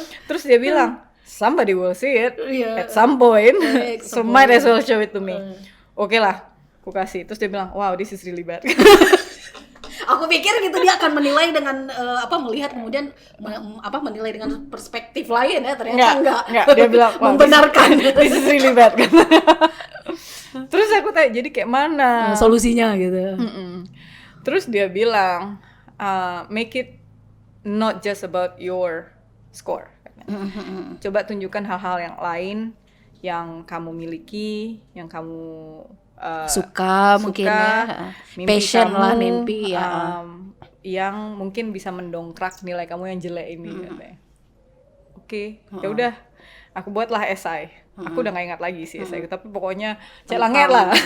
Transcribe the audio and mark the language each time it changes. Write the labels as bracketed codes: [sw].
[en] Terus dia bilang somebody will see it at some point, so might as well show it to me. [id] Oke lah, aku kasih. Terus dia bilang, wow, this is really bad. Aku pikir gitu dia akan menilai dengan melihat kemudian menilai dengan perspektif lain ya, ternyata enggak. Dia bilang, wow, membenarkan. This is really bad. Terus aku tanya, jadi kayak mana solusinya gitu. Terus dia bilang, [en] make it not just about your score. [id] Coba tunjukkan hal-hal yang lain yang kamu miliki, yang kamu suka mungkin ya, mimpi [en] passion [id] kamu, lah, mimpi ya. Yang mungkin bisa mendongkrak nilai kamu yang jelek ini. Katanya. Oke, ya udah, aku buatlah esai. Aku udah nggak ingat lagi sih esai, tapi pokoknya celanget lah.